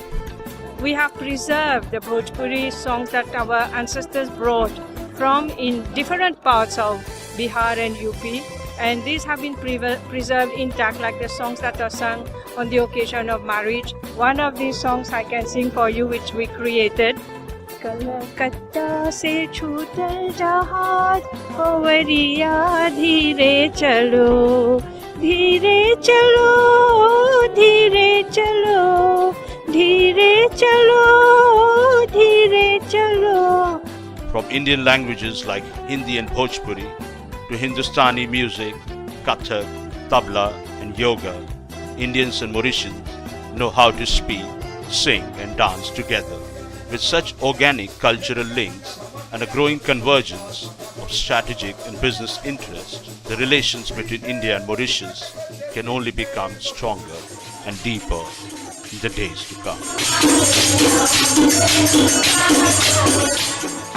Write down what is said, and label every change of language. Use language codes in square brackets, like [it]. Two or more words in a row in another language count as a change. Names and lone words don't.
[en] We have preserved the Bhojpuri songs that our ancestors brought from in different parts of Bihar and UP, and these have been preserved intact, like the songs that are sung on the occasion of marriage. One of these songs I can sing for you, which we created. [bho] कलकत्ता से छूटल जहाज होवरिया धीरे चलो धीरे चलो धीरे चलो धीरे चलो धीरे चलो. [en] From Indian languages like Hindi and Bhojpuri to Hindustani music, Kathak, Tabla and Yoga, Indians and Mauritians know how to speak, sing and dance together. With such organic cultural links and a growing convergence of strategic and business interests, the relations between India and Mauritius can only become stronger and deeper in the days to come.